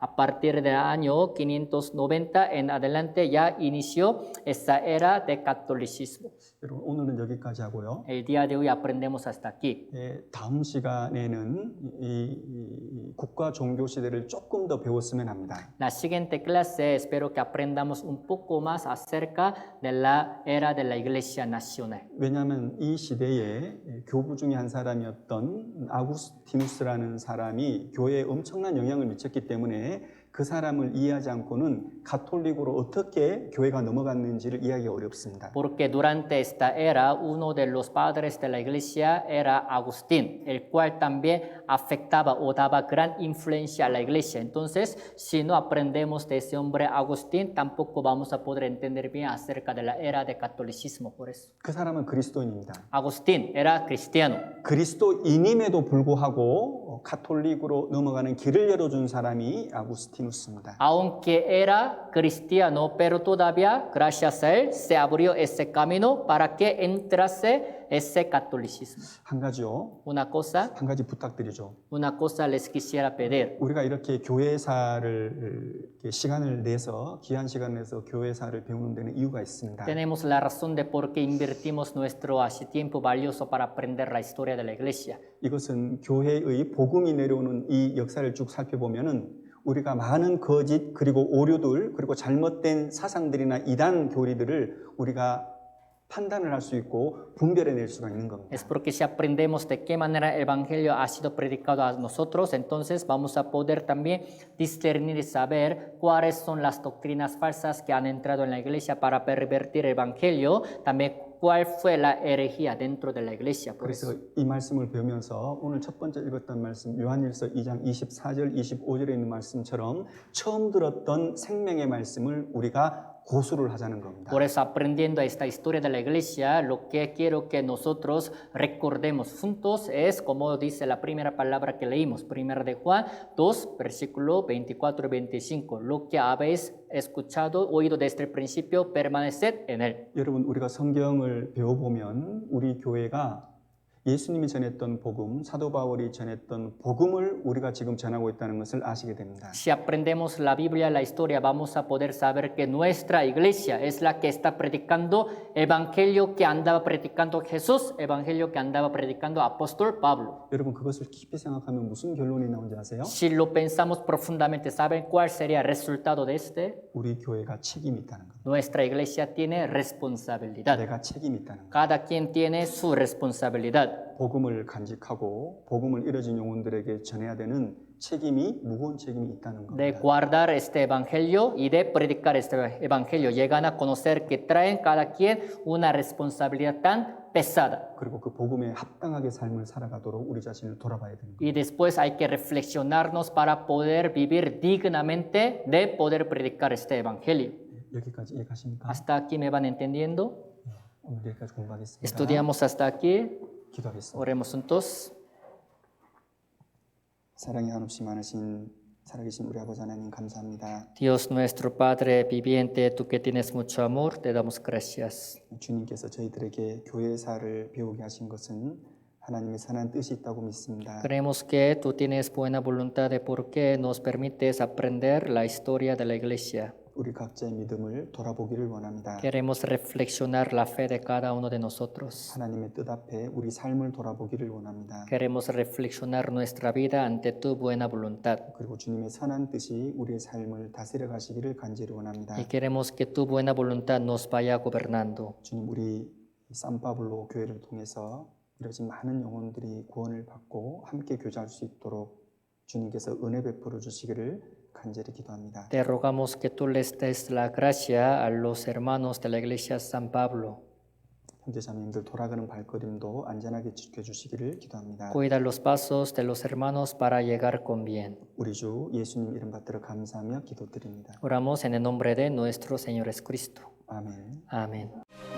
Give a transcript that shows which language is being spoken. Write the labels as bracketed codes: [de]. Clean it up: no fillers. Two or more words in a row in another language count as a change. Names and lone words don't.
[es] A partir del año 590 en adelante ya inició esa era de catolicismo. [ko] 여러분 오늘은 여기까지 하고요. [es] El día de hoy aprendemos hasta aquí. [ko] 다음 시간에는 이 국가 종교 시대를 조금 더 배웠으면 합니다. [es] La siguiente clase espero que aprendamos un poco más acerca de la era de la Iglesia Nacional. [ko] 왜냐하면 이 시대에 교부 중에 한 사람이었던 아구스티누스라는 사람이 교회에 엄청난 영향을 미쳤기 때문에 그 사람을 이해하지 않고는 가톨릭으로 어떻게 교회가 넘어갔는지를 이해하기 어렵습니다. [es] Porque durante esta era, uno de los padres de la iglesia era Agustín, el cual también afectaba o daba gran influencia a la iglesia. Entonces, si no aprendemos de ese hombre Agustín, tampoco vamos a poder entender bien acerca de la era de catolicismo. Por eso, [ko] 그 사람은 그리스도인입니다. [es] Agustín era cristiano. [ko] 그리스도인임에도 불구하고 가톨릭으로 넘어가는 길을 열어준 사람이 아구스티누스입니다. [es] Aunque era cristiano, pero todavía, gracias a él, se abrió ese camino para que entrase ese catolicismo. [ko] 한 가지요. [es] Una cosa [ko] 부탁드리죠. [es] les quisiera pedir. [ko] 우리가 이렇게 교회사를 시간을 내서 귀한 시간을 내서 교회사를 배우는 데는 이유가 있습니다. [es] Tenemos la razón de por qué invertimos nuestro tiempo valioso para aprender la historia de la iglesia. [ko] 이것은 교회의 복음이 내려오는 이 역사를 쭉 살펴보면은 우리가 많은 거짓 그리고 오류들 그리고 잘못된 사상들이나 이단 교리들을 우리가 판단을 할 수 있고 분별해낼 수가 있는 겁니다. [es] Es porque si aprendemos de qué manera el evangelio ha sido predicado a nosotros, entonces vamos a poder también discernir y saber cuáles son las doctrinas falsas que han entrado en la iglesia para pervertir el evangelio, también cuál fue la herejía dentro de la iglesia. Por [ko] 그래서 [es] eso. [ko] 이 말씀을 배우면서 오늘 첫 번째 읽었던 말씀 요한일서 2장 24절 25절에 있는 말씀처럼 처음 들었던 생명의 말씀을 우리가 고수를 하자는 겁니다. [es] Por eso, aprendiendo esta historia de la iglesia, lo que quiero que nosotros recordemos juntos es, como dice la primera palabra que leímos, 1 de Juan 2, versículo 24 y 25. Lo que habéis escuchado, oído desde el principio, permaneced en él. [ko] 여러분 우리가 성경을 배워보면 우리 교회가 예수님이 전했던 복음, 사도 바울이 전했던 복음을 우리가 지금 전하고 있다는 것을 아시게 됩니다. [es] Si aprendemos la Biblia, la historia, vamos a poder saber que nuestra iglesia es la que está predicando el evangelio que andaba predicando Jesús, el evangelio que andaba predicando apóstol Pablo. [ko] 여러분 그것을 깊이 생각하면 무슨 결론이 나오는지 아세요? [es] Si lo pensamos profundamente, ¿saben cuál sería el resultado de este? [ko] 우리 교회가 책임이 있다는 겁니다. [es] Nuestra iglesia tiene responsabilidad. [ko] 내가 책임이 있다는 겁니다. [es] Cada quien tiene su responsabilidad. [ko] 복음을 간직하고 복음을 잃어진 영혼들에게 전해야 되는 책임이 무거운 책임이 있다는 [es] De [ko] 겁니다. [es] guardar este evangelio y de predicar este evangelio. Llegan a conocer que traen cada quien una responsabilidad tan pesada. [ko] 그리고 그 복음에 합당하게 삶을 살아가도록 우리 자신을 돌아봐야 되는 겁니다. [es] Y después hay que reflexionarnos para poder vivir dignamente de poder predicar este evangelio. [ko] 여기까지 이해가십니까? [es] ¿Hasta aquí me van entendiendo? [ko] 오늘 여기까지 공부하겠습니다. [es] Estudiamos hasta aquí. [ko] 기도하겠습니다. [es] Oremos juntos. [ko] 사랑이 한없이 많으신 살아계신 우리 아버지 하나님 감사합니다. [es] Dios nuestro Padre viviente, tú que tienes mucho amor, te damos gracias. [ko] 주님께서 저희들에게 교회사를 배우게 하신 것은 하나님의 선한 뜻이 있다고 믿습니다. [es] Creemos que tú tienes buena voluntad de por qué nos permites aprender la historia de la iglesia. [ko] 우리 각자의 믿음을 돌아보기를 원합니다. [es] Queremos reflexionar la fe de cada uno de nosotros. [ko] 하나님의 뜻 앞에 우리 삶을 돌아보기를 원합니다. [es] Queremos reflexionar nuestra vida ante tu buena voluntad. [ko] 그리고 주님의 선한 뜻이 우리의 삶을 다스려 가시기를 간절히 원합니다. [es] Y queremos que tu buena voluntad nos vaya gobernando. [ko] 주님, 우리 산파블로 교회를 통해서 이러지 많은 영혼들이 구원을 받고 함께 교제할 수 있도록 주님께서 은혜 베풀어 주시기를 간절히 기도합니다. [es] Te rogamos que tú les des la gracia a los hermanos de la iglesia San Pablo. [ko] 형제자매님들 돌아가는 발걸음도 안전하게 지켜주시기를 기도합니다. [es] Cuida los pasos de los hermanos para llegar con bien. [ko] 우리 주 예수님 이름 받들어 감사하며 기도드립니다. [es] Oramos en el nombre de nuestro Señor Jesucristo. [ko] 아멘. [es] Amén.